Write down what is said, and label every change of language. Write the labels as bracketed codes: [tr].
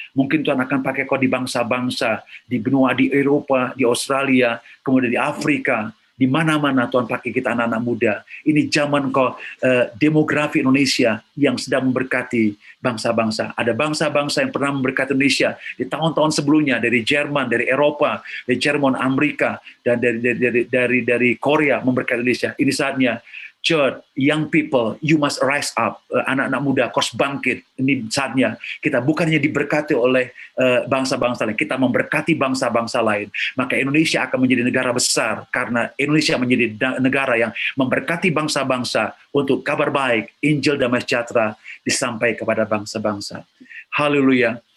[id] Mungkin Tuhan akan pakai kau di bangsa-bangsa, di benua, di Eropa, di Australia, kemudian di Afrika, di mana-mana Tuhan pakai kita anak-anak muda. Ini zaman kau demografi Indonesia yang sedang memberkati bangsa-bangsa. Ada bangsa-bangsa yang pernah memberkati Indonesia di tahun-tahun sebelumnya, dari Jerman, dari Eropa, dari Jerman, Amerika, dan dari Korea memberkati Indonesia. Ini saatnya, [en] church, young people, you must rise up. [id] Anak-anak muda, kau harus bangkit. Ini saatnya kita bukannya diberkati oleh bangsa-bangsa lain, kita memberkati bangsa-bangsa lain. Maka Indonesia akan menjadi negara besar, karena Indonesia menjadi negara yang memberkati bangsa-bangsa untuk kabar baik, Injil damai sejahtera disampaikan kepada bangsa-bangsa. Haleluya.